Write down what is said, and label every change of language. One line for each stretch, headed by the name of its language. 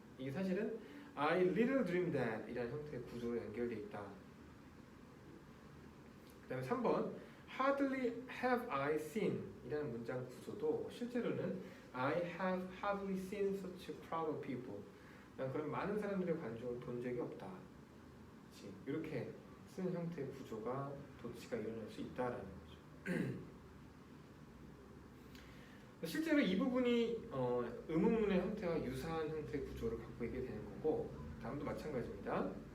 Korean: 이게 사실은
English: I little dream that
Korean: 이라는 형태의 구조로 연결되어 있다. 그 다음에 3번
English: hardly have I seen
Korean: 이라는 문장 구조도 실제로는
English: I have hardly seen such crowd of people.
Korean: 난 그런 많은 사람들의 관중을 본 적이 없다. 그치? 이렇게 쓰는 형태의 구조가 도치가 일어날 수 있다라는 거죠. 실제로 이 부분이 의문문의 형태와 유사한 형태의 구조를 갖고 있게 되는 거고, 다음도 마찬가지입니다.